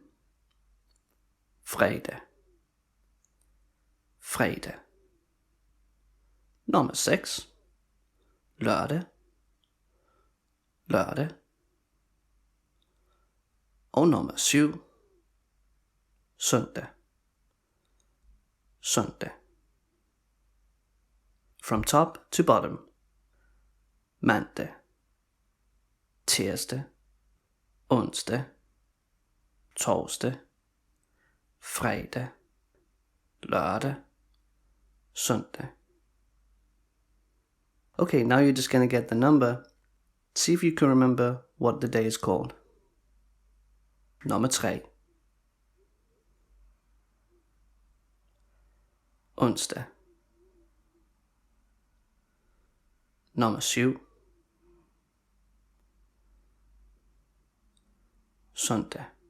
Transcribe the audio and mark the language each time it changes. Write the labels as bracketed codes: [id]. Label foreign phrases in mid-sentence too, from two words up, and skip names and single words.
[da] Fredag. Fredag. Nummer 6. Lørdag. Lørdag. Og nummer 7. Søndag. Søndag. [en] From top to bottom. [da] Mandag. Tirsdag. Onsdag. Torsdag. Fredag. Lørdag. Søndag. [en] Okay, now you're just going to get the number. See if you can remember what the day is called. [da] Nummer 3. Onsdag. Nummer 7. Søndag.